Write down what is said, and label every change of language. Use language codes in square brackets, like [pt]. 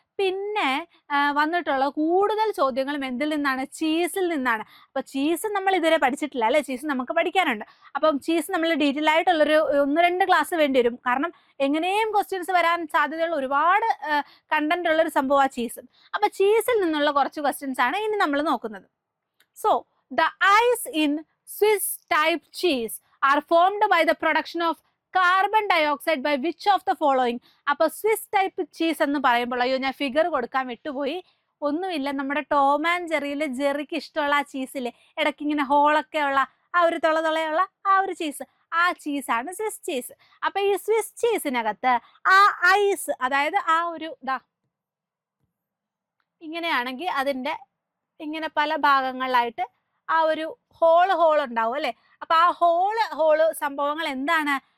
[ml] പിന്നെ വന്നിട്ടുള്ള കൂടുതൽ ചോദ്യങ്ങളും എന്തിൽ നിന്നാണ്, ചീസിൽ നിന്നാണ്. അപ്പൊ ചീസ് നമ്മൾ ഇതുവരെ പഠിച്ചിട്ടില്ല അല്ലെ, ചീസ് നമുക്ക് പഠിക്കാനുണ്ട്. അപ്പം ചീസ് നമ്മൾ ഡീറ്റെയിൽ ആയിട്ടുള്ളൊരു 1-2 ക്ലാസ് വേണ്ടി വരും, കാരണം എങ്ങനെയും ക്വസ്റ്റ്യൻസ് വരാൻ സാധ്യതയുള്ള ഒരുപാട് കണ്ടന്റ് ഉള്ളൊരു സംഭവമാണ് ചീസ്. അപ്പൊ ചീസിൽ നിന്നുള്ള കുറച്ച് ക്വസ്റ്റ്യൻസ് ആണ് ഇനി നമ്മൾ നോക്കുന്നത്. [en] So the eyes in Swiss type cheese are formed by the production of carbon dioxide by which of the following. [ml] അപ്പൊ സ്വിസ് ടൈപ്പ് ചീസ് എന്ന് പറയുമ്പോൾ, അയ്യോ ഞാൻ ഫിഗർ കൊടുക്കാൻ വിട്ടുപോയി, ഒന്നുമില്ല, നമ്മുടെ ടോം ആൻഡ് ജെറിയിലെ ജെറിക്ക് ഇഷ്ടമുള്ള ആ ചീസിലെ ഇടയ്ക്ക് ഇങ്ങനെ ഹോളൊക്കെ ഉള്ള ആ ഒരു തുളയുള്ള ആ ഒരു ചീസ്, ആ ചീസാണ് സ്വിസ് ചീസ്. അപ്പൊ ഈ സ്വിസ് ചീസിനകത്ത് ആ ഐസ്, അതായത് ആ ഒരു ഇങ്ങനെയാണെങ്കിൽ അതിന്റെ ഇങ്ങനെ പല ഭാഗങ്ങളിലായിട്ട് ആ ഒരു ഹോള് ഉണ്ടാവും അല്ലെ. അപ്പൊ ആ ഹോള് സംഭവങ്ങൾ എന്താണ്,